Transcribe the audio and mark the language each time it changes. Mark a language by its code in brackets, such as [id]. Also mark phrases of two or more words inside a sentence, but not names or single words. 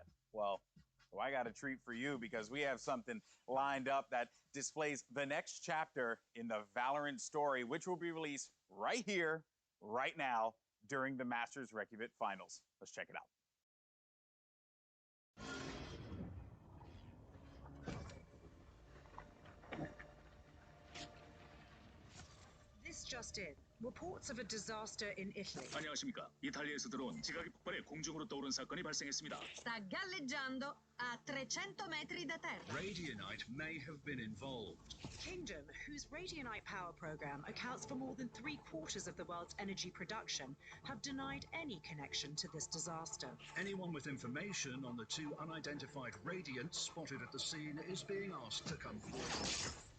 [en] Well, I got a treat for you, because we have something lined up that displays the next chapter in the Valorant story, which will be released right here, right now, during the Masters REYKJAVIK finals. Let's check it out. This just in. Reports of a disaster in Italy. [ko] 안녕하십니까. 이탈리아에서 들어온 지각이 폭발해 공중으로 떠오른 사건이 발생했습니다. [it] Sta galleggiando a 300 metri da terra. [en] Radianite may have been involved. Kingdom, whose Radianite power program accounts for more than 3/4 of the world's energy production, have denied any connection to this disaster. Anyone with information on the 2 unidentified Radiants spotted at the scene is being asked to come forward.